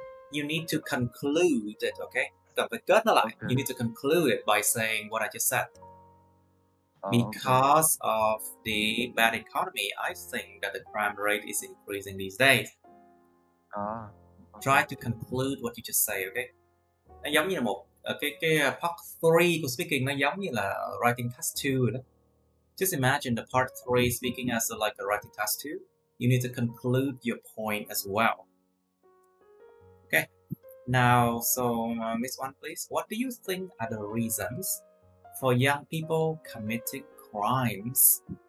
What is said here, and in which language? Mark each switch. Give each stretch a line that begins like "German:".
English: You need to conclude it, okay? You need to conclude it by saying what I just said. Because of the bad economy, I think that the crime rate is increasing these days. Try to conclude what you just say, okay?
Vietnamese: Nó giống như là một cái part 3 của speaking, nó giống như là writing task 2 rồi đó.
English: Just imagine the part 3 speaking as like a writing task 2. You need to conclude your point as well. Okay. Now, so Miss Wan, please, what do you think are the reasons for young people committing crimes?